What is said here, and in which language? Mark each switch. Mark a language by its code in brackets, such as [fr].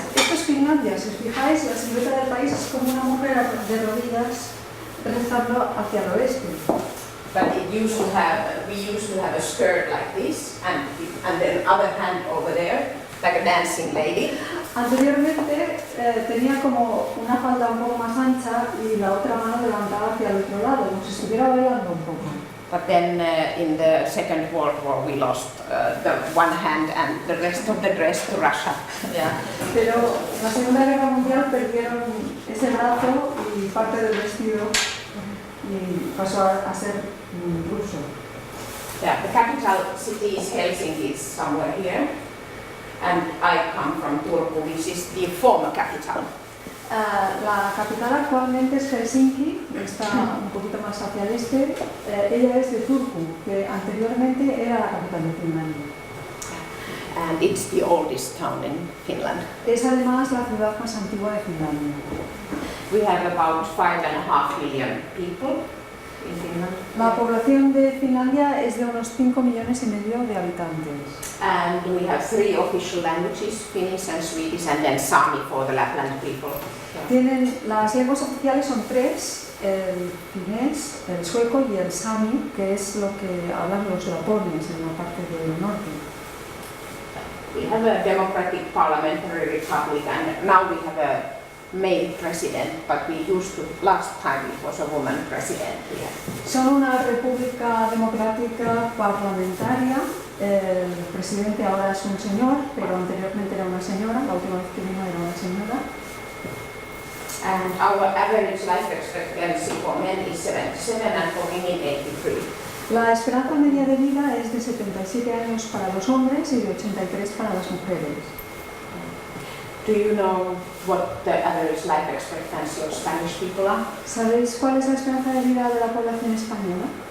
[es] Esto es Finlandia, si os fijáis, la silueta del país es como una mujer de rodillas rezando hacia el oeste. [en] But we used to have a skirt like this, and then other hand over there, like a dancing lady. [es] Anteriormente tenía como una falda un poco más ancha y la otra mano levantada hacia el otro lado, como si estuviera bailando un poco. [en] But then in the Second World War we lost the one hand and the rest of the dress to Russia. Yeah. [es] Pero en la Segunda Guerra Mundial perdieron ese brazo y parte del vestido y pasó a ser ruso. [en] Yeah, the capital city is Helsinki, is somewhere here, and I come from Turku, which is the former capital. [es] La capital actualmente es Helsinki, está un poquito más hacia el este. Ella es de Turku, que anteriormente era la capital de Finlandia. [en] And it's the oldest town in Finland. [es] Es además la ciudad más antigua de Finlandia. [en] We have about 5.5 million people in Finland. [es] La población de Finlandia es de unos 5,5 millones de habitantes. [en] And we have 3 official languages, Finnish and Swedish, and then Sami for the Lapland people. [es] Las lenguas oficiales son 3, el finés, el sueco y el sami, que es lo que hablan los lapones en la parte del norte. [en] We have a democratic parliamentary republic, and now we have a male president, but we used to, last time it was a woman president. [es] Son una república democrática parlamentaria. El presidente ahora es un señor, pero anteriormente era una señora, la última vez que vino era una señora. [en] And our average life expectancy for men is 77 and for women 83. [es] La esperanza media de vida es de 77 años para los hombres y de 83 para las mujeres. [en] Do you know what the average life expectancy of Spanish people are? [es] ¿Sabéis cuál es la esperanza de vida de la población española?